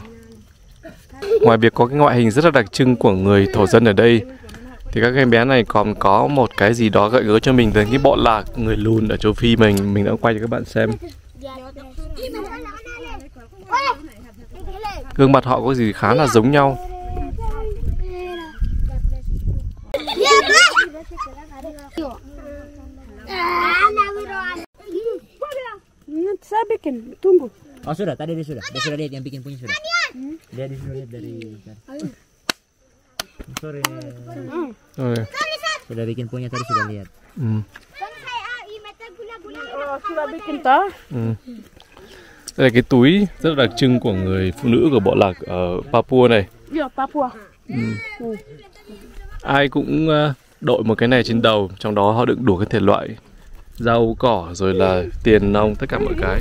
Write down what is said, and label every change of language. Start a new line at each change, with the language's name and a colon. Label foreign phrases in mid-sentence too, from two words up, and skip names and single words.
Vietnamese: Ngoài việc có cái ngoại hình rất là đặc trưng của người thổ dân ở đây, thì các em bé này còn có một cái gì đó gợi gớ cho mình về cái bọn lạc người lùn ở châu Phi mình đã quay cho các bạn xem. Gương mặt họ có gì khá là giống nhau.
Indonesian: Saya bikin, tunggu. Oh sudah, tadi dia sudah lihat yang bikin punya sudah. Dia sudah lihat dari. Sorry. Sudah bikin punya tadi sudah lihat. Sudah bikin toh?
Vietnamese: Đây là cái túi rất là đặc trưng của người phụ nữ của bộ lạc ở Papua này. Dạ, Papua. Ai cũng đội một cái này trên đầu, trong đó họ đựng đủ các thể loại rau cỏ rồi là tiền nong, tất cả mọi cái.